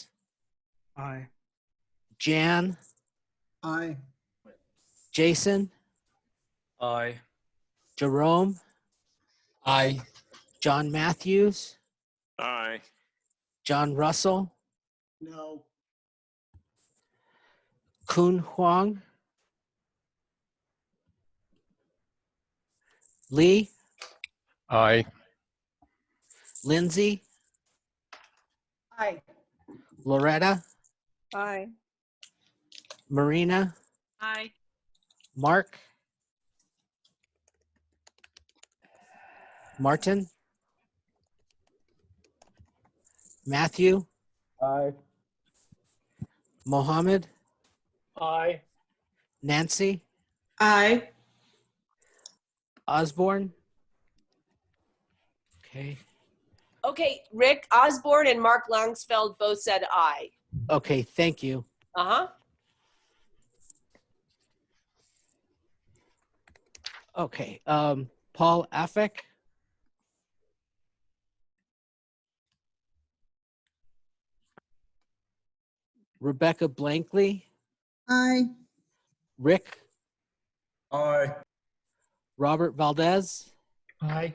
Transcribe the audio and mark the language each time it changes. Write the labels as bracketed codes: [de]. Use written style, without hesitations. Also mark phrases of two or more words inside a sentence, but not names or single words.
[en] Aye. Jan, Aye. Jason, Aye. Jerome, Aye. John Matthews, Aye. John Russell, No. Kun Huang, Lee, Aye. Lindsay, Aye. Loretta, Aye. Marina, Aye. Mark, Martin, Matthew, Aye. Mohammed, Aye. Nancy, Aye. Osborne. Okay. Okay, Rick Osborne and Mark Langsfeld both said aye. Okay, thank you. Uh-huh. Okay, Paul Affleck, Rebecca Blankley, Aye. Rick, Aye. Robert Valdez, Aye.